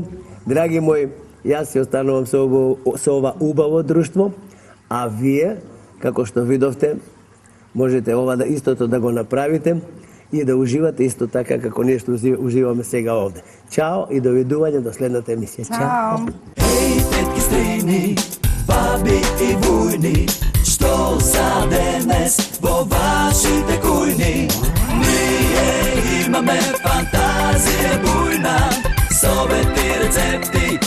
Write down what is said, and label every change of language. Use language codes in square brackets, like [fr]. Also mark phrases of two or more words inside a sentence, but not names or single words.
[mk] Драги мои, јас се останувам со ова убаво друштво, а вие, како што видовте, можете ова да истото да го направите и да уживате исто така како ние што уживаме сега овде. Чао и довидување до следната емисија. Чао. Еј, тетки стрејни, баби и вујни, што за данас во вашите кујни. Није имаме фантазије бујна, с ове ти рецепти